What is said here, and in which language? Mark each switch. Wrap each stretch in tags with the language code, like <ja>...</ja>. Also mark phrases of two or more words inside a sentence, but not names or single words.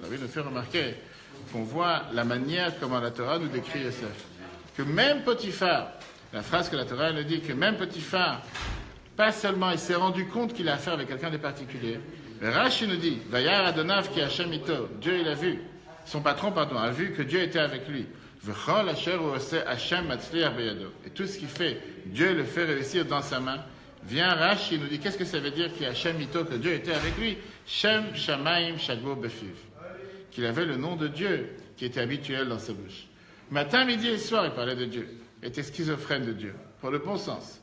<fr>Il nous fait remarquer qu'on voit la manière comment la Torah nous décrit Yosef. Que même Potiphar, la phrase que la Torah nous dit, que même Potiphar, pas seulement il s'est rendu compte qu'il a affaire avec quelqu'un de particulier, mais Rashi nous dit,</fr> <he>וירא אדניו כי ה' אתו,</he> <fr>Dieu il a vu, son patron a vu que Dieu était avec lui.</fr> <he>וכל אשר עושה ה' מצליח בידו.</he> <fr>Et tout ce qu'il fait, Dieu le fait réussir dans sa main. Vient Rashi, il nous dit, qu'est-ce que ça veut dire qu'il y a</fr> <he>ה' אתו,</he> <fr>que Dieu était avec lui?</fr> <he>שם שמים שגור בפיו.</he> <fr>Qu'il avait le nom de Dieu qui était habituel dans sa bouche. Matin, midi et soir, il parlait de Dieu. Il était schizophrène de Dieu, pour le bon sens.</fr>